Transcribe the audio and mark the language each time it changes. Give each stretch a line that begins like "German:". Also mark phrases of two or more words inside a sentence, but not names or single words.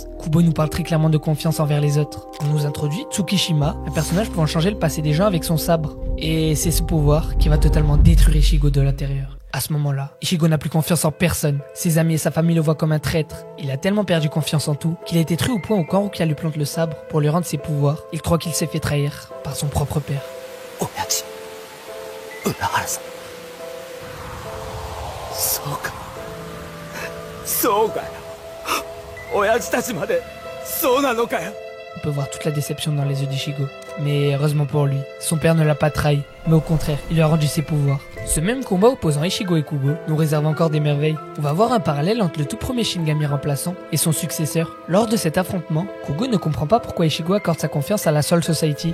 French: Kubo nous parle très clairement de confiance envers les autres. On nous introduit Tsukishima, un personnage pouvant changer le passé des gens avec son sabre. Et c'est ce pouvoir qui va totalement détruire Ichigo de l'intérieur. À ce moment-là, Ichigo n'a plus confiance en personne. Ses amis et sa famille le voient comme un traître. Il a tellement perdu confiance en tout qu'il a été tru au point où quand Rukia lui plante le sabre pour lui rendre ses pouvoirs, il croit qu'il s'est fait trahir par son propre père.
Japanese: Oyaji, Urahara-san. そうか。そうかよ。親父たちまでそうなのかよ。
French: On peut voir toute la déception dans les yeux d'Ichigo. Mais heureusement pour lui, son père ne l'a pas trahi, mais au contraire, il lui a rendu ses pouvoirs. Ce même combat opposant Ichigo et Kubo nous réserve encore des merveilles. On va voir un parallèle entre le tout premier Shinigami remplaçant et son successeur. Lors de cet affrontement, Kubo ne comprend pas pourquoi Ichigo accorde sa confiance à la Soul Society.